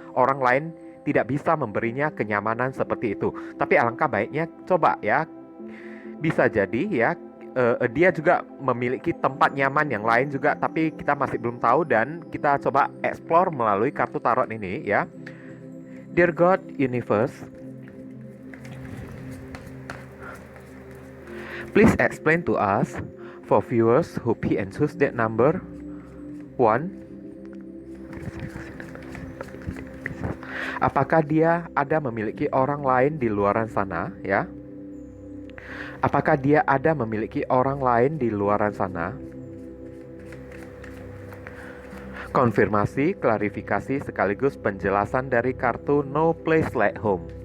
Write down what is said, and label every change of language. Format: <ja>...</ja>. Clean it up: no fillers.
<id>Orang lain tidak bisa memberinya kenyamanan seperti itu. Tapi alangkah baiknya coba ya. Bisa jadi ya dia juga memiliki tempat nyaman yang lain juga, tapi kita masih belum tahu dan kita coba explore melalui kartu tarot ini ya.</id> <en>Dear God, Universe, please explain to us for viewers who pick and choose that number 1.</en> <id>Apakah dia ada memiliki orang lain di luaran sana ya? Apakah dia ada memiliki orang lain di luaran sana? Konfirmasi, klarifikasi sekaligus penjelasan dari kartu No Place Like Home.</id>